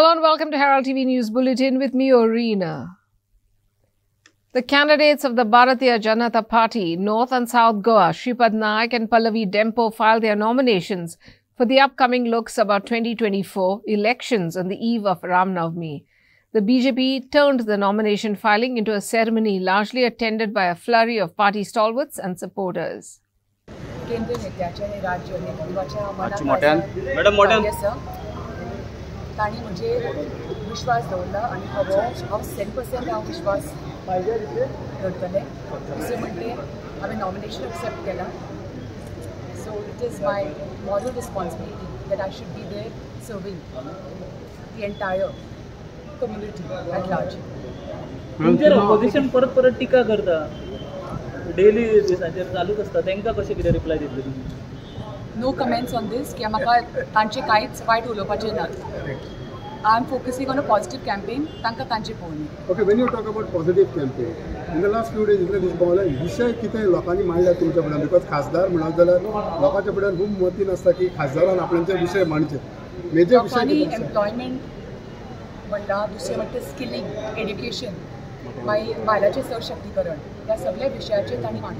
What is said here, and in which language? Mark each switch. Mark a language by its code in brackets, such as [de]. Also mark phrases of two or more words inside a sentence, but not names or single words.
[en] welcome to Herald TV News Bulletin with me, Orina. The candidates of the Bharatiya Janata Party, North and South Goa, Shripad Naik and Pallavi Dempo filed their nominations for the upcoming Lok Sabha 2024 elections on the eve of Ram Navami. The BJP turned the nomination filing into a ceremony largely attended by a flurry of party stalwarts and supporters. [kok] ताणी म्हणजे विश्वास दवरला आनी हांव 100% हांव विश्वास दवरतलें दुसरें म्हणटे हांवें नॉमिनेशन एक्सेप्ट केलां [en] so it is my moral responsibility that I should be there serving the entire community at large. [kok] तुमचेर ऑपोजिशन परत परत टिका करता डेली दिसाचेर चालूच आसता तांकां कशें कितें रिप्लाय दितले तुमी? [en] No comments on this. [kok] कि म्हाका तांचे कांयच वायट उलोवपाचें ना. [en] I am focusing on a positive campaign. [kok] तांकां तांचे पळोवनी. [en] Okay, when you talk about positive campaign, in the last few days, [kok] इतले दीस भोंवले विशय कितें लोकांनी मांडला तुमच्या फुड्यान बिकॉज खासदार म्हणत जाल्यार लोकांच्या फुड्यान खूब मतीन आसता की खासदारान आपणाचे विशय मांडचे. मेजर विशय लोकांनी एम्प्लॉयमेंट म्हणटा दुसरें म्हणटा [en] skilling education [kok] बायलांचें सशक्तीकरण ह्या सगळ्या विशयाचेर तांणी मांडला.